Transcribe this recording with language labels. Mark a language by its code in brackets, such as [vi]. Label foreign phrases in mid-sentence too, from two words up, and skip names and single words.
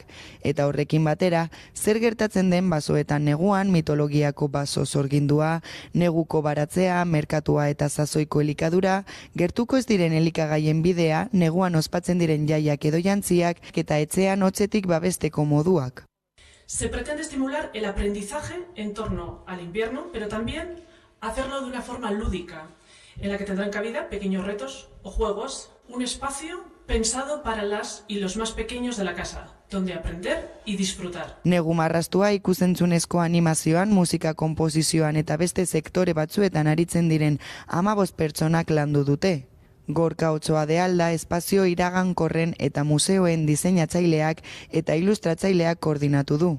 [eu] Eta horrekin batera, zer gertatzen den basoetan neguan, mitologiako baso zorgindua, neguko baratzea, merkatua eta sasoiko elikadura, gertuko ez diren elikagaien bidea, neguan ospatzen diren jaiak edo jantziak, eta etxean hotzetik babesteko moduak. [es] Se pretende estimular el aprendizaje en torno al invierno, pero también hacerlo de una forma lúdica, en la que tendrán cabida pequeños retos o juegos, un espacio pensado para las y los más pequeños de la casa, donde aprender y disfrutar. [eu] Negu marrastua ikusentzunezko animazioan, musika konposizioan eta beste sektore batzuetan aritzen diren 15 pertsonak landu dute. Gorka Otsoa de Alda espazio iragankorren eta museoen diseinatzaileak eta ilustratzaileak koordinatu du.